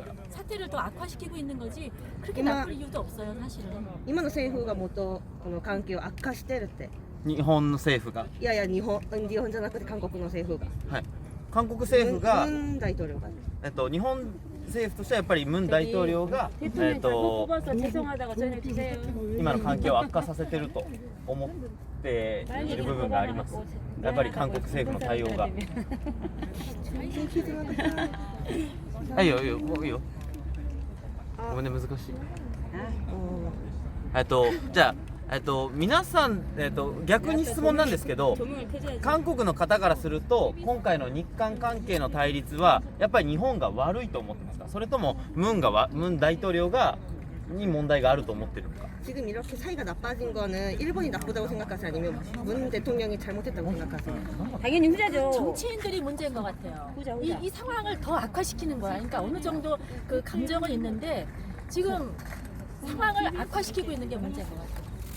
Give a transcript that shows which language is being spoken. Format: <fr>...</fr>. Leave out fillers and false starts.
<ko>사태를 더 악화시키고 있는 거지 그렇게 나쁠 이유도 없어요 사실은.</ko> <ja>今の政府がもっとこの関係を悪化してるって。日本の政府が。いやいや日本じゃなくて韓国の政府が。はい。韓国政府が。文大統領が。日本政府としてはやっぱりムン大統領が、</ja> <ko>죄송하다고 전해주세요.</ko> <ja>今の関係を悪化させてると思っている部分があります。やっぱり韓国政府の対応が。はいよいいよもういいよ。ごめんね難しい。じゃあ皆さん逆に質問なんですけど、韓国の方からすると今回の日韓関係の対立はやっぱり日本が悪いと思ってますか？それともムン大統領に問題があると思ってるのか？</ja> <ko>지금 이렇게 사이가 나빠진 거는 일본이 나쁘다고 생각하세요? 아니면 문 대통령이 잘못했다고 생각하세요? 당연히 후자죠. 정치인들이 문제인 것 같아요. 이 상황을 더 악화시키는 거야. 그러니까 어느 정도 그 감정은 있는데 지금 상황을 악화시키고 있는 게 문제인 것 같아요.</ko>